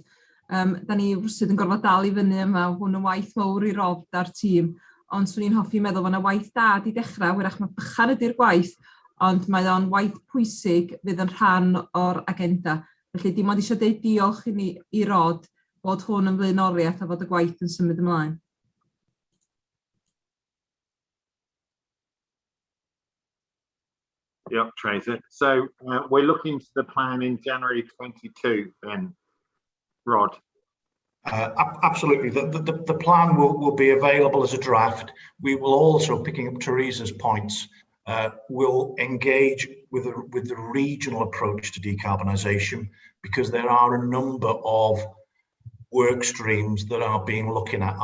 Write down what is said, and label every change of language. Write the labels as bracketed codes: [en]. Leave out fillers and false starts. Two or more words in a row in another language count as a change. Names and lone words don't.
[cy] Da ni wrsydd yn gorfod dal i fyny yma, hwn yn waith mawr i Rob da'r tîm, ond swn i'n hoffi meddwl bod yna waith da di dechrau, wrach mae bychan ydy'r gwaith, ond mae o'n waith pwysig fydd yn rhan o'r agenda. Felly dim ond eisiau deud diolch i Rod bod hwn yn flaenoriaeth a fod y gwaith yn symud ymlaen. [en] Yep, Tracy. So we're looking to the plan in January 22 then, Rod. Absolutely. The plan will be available as a draft. We will also, picking up Teresa's points, will engage with the regional approach to decarbonisation, because there are a number of work streams that are being looking at.